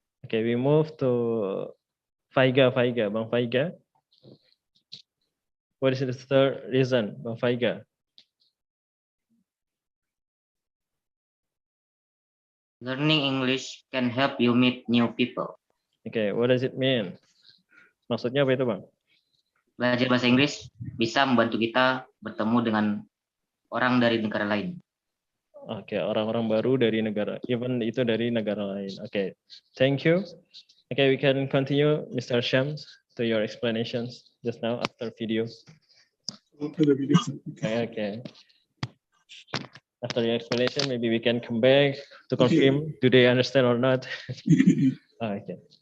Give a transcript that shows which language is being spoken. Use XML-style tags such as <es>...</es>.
<en>Okay, we move to Faiga, Bang Faiga. What is the third reason, Bang Faiga? Learning English can help you meet new people. Okay, what does it mean?</en> <id>Maksudnya apa itu, Bang? Belajar bahasa Inggris bisa membantu kita bertemu dengan orang dari negara lain. Oke, orang-orang baru dari negara, even itu dari negara lain.</id> <en>Oke, thank you. Okay, we can continue, Mr. Shams, to your explanations just now after video. After the video. Okay. After your explanation, maybe we can come back to confirm, do they understand or not? Okay.</en>